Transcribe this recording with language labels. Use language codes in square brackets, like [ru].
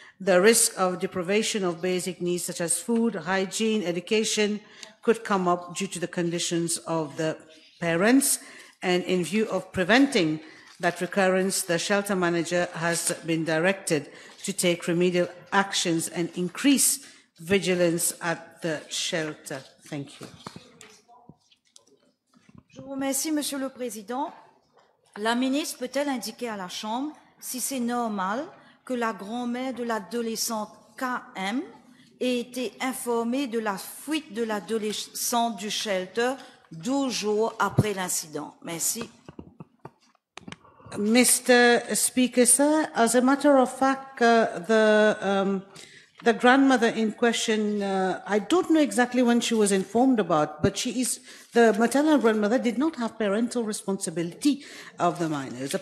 [en] The risk of deprivation of basic needs such as food, hygiene, education could come up due to the conditions of the parents. And in view of preventing that recurrence, the shelter manager has been directed to take remedial actions and increase vigilance at the shelter. Thank you. [fr] Je vous remercie, Monsieur le Président. La ministre peut-elle indiquer à la Chambre si c'est normal que la grand-mère de l'adolescente KM ait été informée de la fuite de l'adolescente du shelter 12 jours après l'incident? Merci. [en] Mr. Speaker, sir, as a matter of fact, the grandmother in question, I don't know exactly when she was informed about, but the maternal grandmother did not have parental responsibility of the minors.